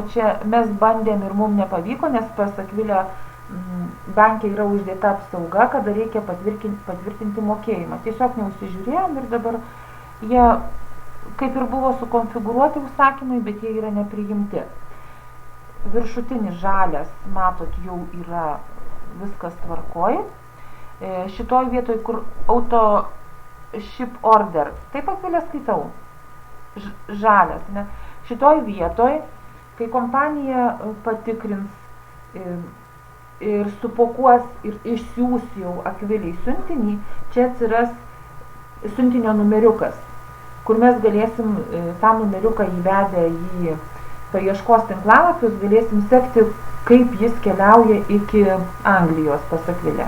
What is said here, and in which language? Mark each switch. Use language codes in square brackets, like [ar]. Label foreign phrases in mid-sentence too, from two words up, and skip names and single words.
[lt] Čia mes bandėm ir mums nepavyko, nes pas Akvilę banke yra uždėta apsauga, kada reikia patvirtinti mokėjimą. Tiesiog neužsižiūrėjom ir dabar jie kaip ir buvo sukonfigūruoti užsakymai, bet jie yra nepriimti. Viršutinis žalias, matot, jau yra viskas tvarkoj. Šitoj vietoj, kur [en] auto ship order, [lt] taip Akvilė skaitau, žalias, ne? Šitoj vietoj, kai kompanija patikrins ir supakuos ir išsiųs jau Akvilei siuntinį, čia atsiras siuntinio numeriukas, kur mes galėsim tą numeriuką įvedę į paieškos tinklalapius, galėsim sekti, kaip jis keliauja iki Anglijos pas Akvilę.